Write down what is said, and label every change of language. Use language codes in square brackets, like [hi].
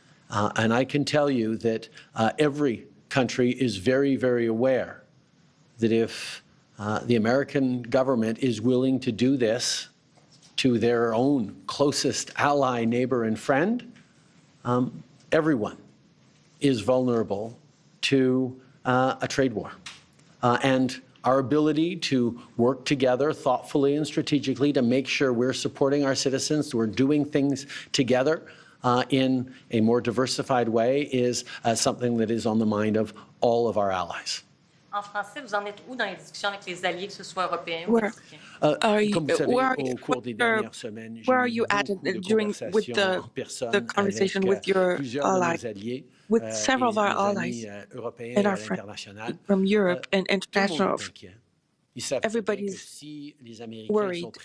[en] And I can tell you that every country is very, very aware that if the American government is willing to do this to their own closest ally, neighbor, and friend, everyone is vulnerable to a trade war. And our ability to work together thoughtfully and strategically to make sure we're supporting our citizens, we're doing things together in a more diversified way is something that is on the mind of all of our allies. [fr] En français, vous en êtes où dans les discussions avec les alliés, que ce soit européens ou mexicains? [en] Where are you at with the conversation with your allies? With several of our allies and our friends from Europe and international, everybody's worried.